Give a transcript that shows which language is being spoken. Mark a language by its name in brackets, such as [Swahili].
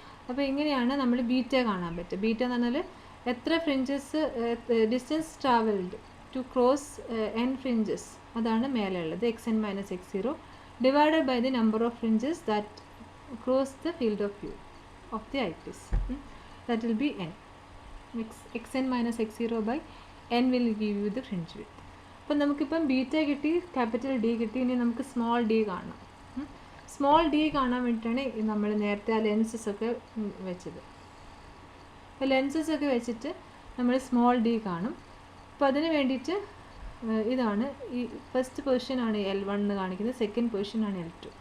[Malayalam] അപ്പോൾ ഇങ്ങനെയാണ് നമ്മൾ ബീറ്റ കാണാൻ പറ്റുക. ബീറ്റ എന്ന് പറഞ്ഞാൽ എത്ര fringes, [English] distance travelled to cross n fringes, [Malayalam] അതാണ് മേലെ ഉള്ളത് [English] xn minus x0 divided by the number of fringes that cross the field of view of the eyepiece. That will be n. xn minus x0 by n will give you the fringe width. [Malayalam] അപ്പോൾ നമുക്കിപ്പം beta കിട്ടി, capital D കിട്ടി. ഇനി നമുക്ക് small D കാണാം. Small D കാണാൻ വേണ്ടിയിട്ടാണ് നമ്മൾ നേരത്തെ ആ ലെൻസസ് ഒക്കെ വെച്ചത്. അപ്പോൾ ലെൻസസ് ഒക്കെ വെച്ചിട്ട് നമ്മൾ സ്മോൾ ഡി കാണും. അപ്പോൾ അതിന് വേണ്ടിയിട്ട് ഇതാണ് ഈ ഫസ്റ്റ് പൊസിഷനാണ് L1 എന്ന് കാണിക്കുന്നത്, സെക്കൻഡ് പൊസിഷനാണ് L2.